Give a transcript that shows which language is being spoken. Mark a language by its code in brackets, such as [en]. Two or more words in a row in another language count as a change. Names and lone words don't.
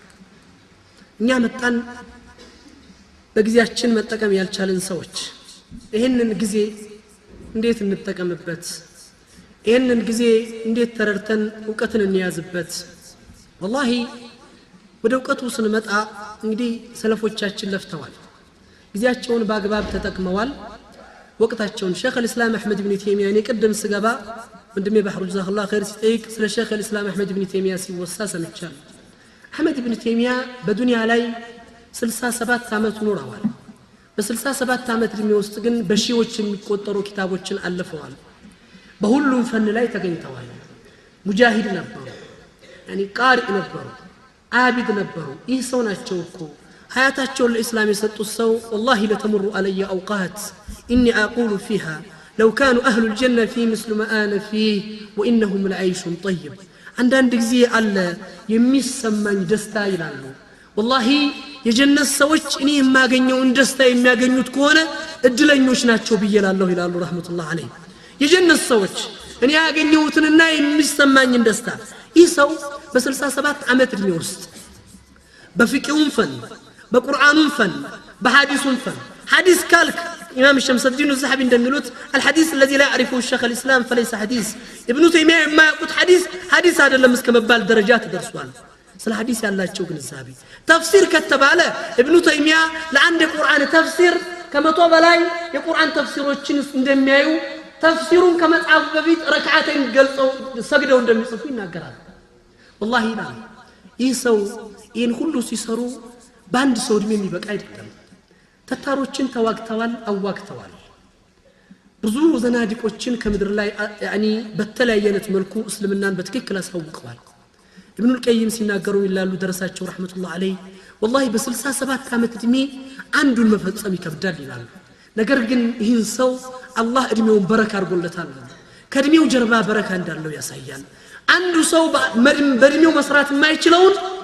[am] እኛ መጣን በጊዜያችን መጠቀም ያልቻለን ሰዎች ይሄንን ጊዜ እንዴት እንጠቀምበት ይሄንን ጊዜ እንዴት ተረድተን ዕውቀትን እንያዝበት والله ወደ ዕውቀቱ ስንመጣ እንግዲህ ሰለፎቻችን ለፍተዋል ጊዜያቸውን በአግባብ ተጠቅመዋል ወቅታቸውን ሼኽ الاسلام احمد بن تيميه እኔ ቀደም ስገባ ወንድሜ ባህሩ ጀዛከላህ ኸይር ሲጠይቅ ስለ ሼኽ الاسلام احمد بن تيميه ሲወሳ ሰምቻለሁ አህመድ ኢብኑ ተይሚያ በዱንያ ላይ 67 ዓመት ኖረዋል በ67 ዓመት እድሜ ውስጥ ግን በሺዎች የሚቆጠሩ ኪታቦችን አልፈዋል በሁሉም ፈን ላይ ተገኝተዋል ሙጃሂድ ነበሩ يعني ቃሪ ነበሩ عابد ነበሩ ይህ ሰው ናቸው እኮ ሀያታቸውን ለእስላም የሰጡት ሰው [ar] والله لتمر علي اوقات اني اقول فيها لو كانوا اهل الجنه في مثل ما انا فيه وانهم لعيش طيب [am] አንዳንድ ጊዜ አለ የሚሰማኝ ደስታ ይላሉ والله የጀነት ሰዎች እኔ የማገኘውን ደስታ የሚያገኙት ከሆነ እድለኞች ናቸው ብየላለሁ ይላሉ ረህመቱላህ ዐለይሂ የጀነት ሰዎች እኔ ያገኘሁትንና የሚሰማኝን ደስታ ይህ ሰው በ67 ዓመት እድሜ ውስጥ በፍቅሁም ፈን በቁርአኑም ፈን በሐዲሱም ፈን ሐዲስ ካልክ إمام الشمس الدين الذهبي እንደሚሉት [ar] الحديث الذي لا يعرفه الشيخ الإسلام فليس حديث ابن تيمية ما يقول حديث [am] አይደለም እስከመባል ደረጃት ደርሷል ስለ ሐዲስ ያላቸው ግንዛቤ ተፍሲር ከተባለ ابن تيمية ለአንድ ቁርአን ተፍሲር ከመቶ በላይ የቁርአን ተፍሲሮችን እንደሚያዩ ተፍሲሩን ከመጻፍ በፊት ረክዓተን ገልጸው ሰግደው እንደሚጽፉ ይናገራል والله ይላል ይህ ሰው ይህን ሁሉ ሲሰሩ በአንድ ሰው እድሜ የሚበቃ አይደለም ተታሮችን ተዋግተዋል አዋግተዋል ብዙ ዘናዲቆችን ከምድር ላይ يعني በተለያየነት መልኩ እስልምናን በትክክል አሳውቀዋል ابن القيم ሲናገሩ ይላሉ ደረሳቸው ረህመቱላህ ዐለይሂ والله በ67 ዓመት እድሜ አንዱን መፈጸም ይከብዳል ይላሉ ነገር ግን ይህን ሰው አላህ እድሜውን በረካ አድርጎለታል ከእድሜው ጀርባ በረካ እንዳለው ያሳያል አንዱ ሰው በእድሜው መስራት የማይችለውን